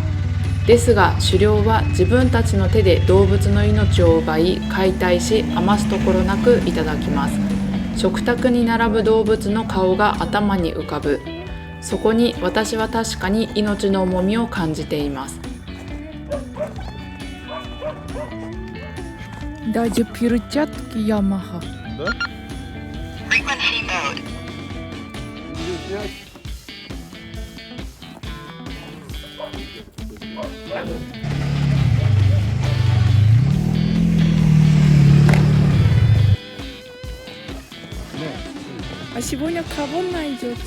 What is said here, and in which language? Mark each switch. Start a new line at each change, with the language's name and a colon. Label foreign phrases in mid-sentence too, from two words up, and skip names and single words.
Japanese: ですが狩猟は自分たちの手で動物の命を奪い、解体し、余すところなくいただきます。食卓に並ぶ動物の顔が頭に浮かぶ。そこに私は確かに命の重みを感じています。
Russian: Даже перчатки Yamaha.
English: Frequency mode.
Russian: А сегодня кого найдете?